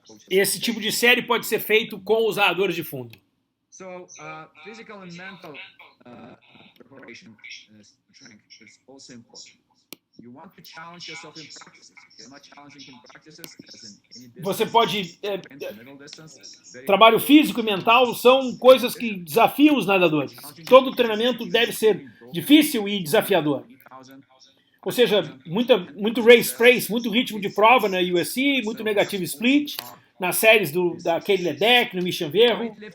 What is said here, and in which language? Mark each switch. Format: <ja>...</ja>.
<pt>Esse tipo de série pode ser feito com os nadadores de fundo.</pt> <en>Physical and mental preparation strength is also important. You want to challenge yourself in practices. If you're not challenging in practices, as in any distance,</en> <pt>Você pode...</pt> <en>middle distance,</en> <pt>trabalho físico e mental são coisas que desafiam os nadadores. Todo treinamento deve ser difícil e desafiador. Ou seja, muito race pace, muito ritmo de prova na USC, muito negativo split, nas séries da Katie Ledeck, no Mission Verro.</pt>